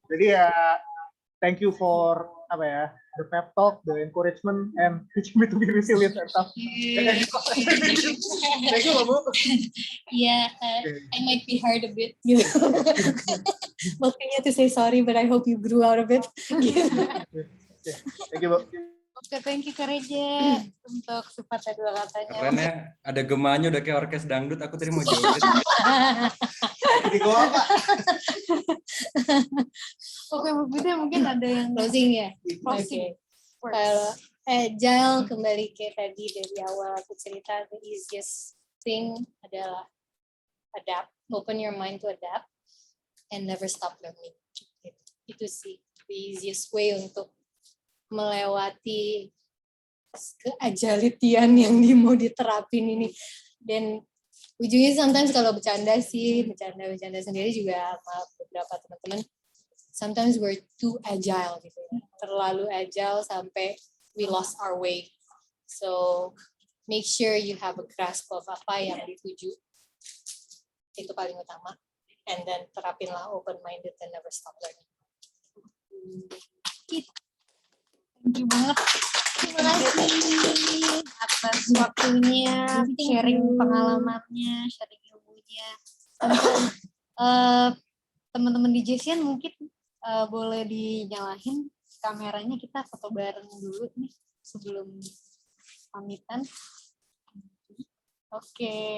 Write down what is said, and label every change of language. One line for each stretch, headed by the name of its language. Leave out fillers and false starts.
Indonesian: Jadi ya
English: thank you for the pep talk, the encouragement and teaching me to be resilient and stuff. Thank you Bu. Yeah, I might be hard a bit. You know?
Indonesian: Makanya
English: to say sorry, but I hope you grew out of it. Thank you Bu.
Indonesian: Oke, thank you Kak Reja untuk sepatah dua katanya. Keren ya, ada gemanya udah kayak orkes dangdut, aku tadi mau jawab. Oke, Bu Fide mungkin ada yang Closing ya? Closing. Oke. Kalau agile kembali kayak tadi dari awal aku cerita,
English: the easiest thing
Indonesian: adalah
English: adapt, open your mind to adapt, and never stop learning.
Indonesian: Itu sih
English: the easiest way
Indonesian: untuk melewati keagilitian yang mau diterapin ini. Dan ujungnya sometimes kalau bercanda sendiri juga sama beberapa teman-teman,
English: sometimes we're too agile
Indonesian: gitu ya. Terlalu agile sampai
English: we lost our way. So make sure you have a grasp of
Indonesian: apa yang dituju. Itu paling utama.
English: And then
Indonesian: terapinlah
English: open-minded and never stop learning. Thank you
Indonesian: banget. Terima kasih atas waktunya, sharing pengalamannya, sharing ilmunya. Teman-teman di JCN mungkin boleh dinyalain kameranya, kita foto bareng dulu nih sebelum pamitan. Oke.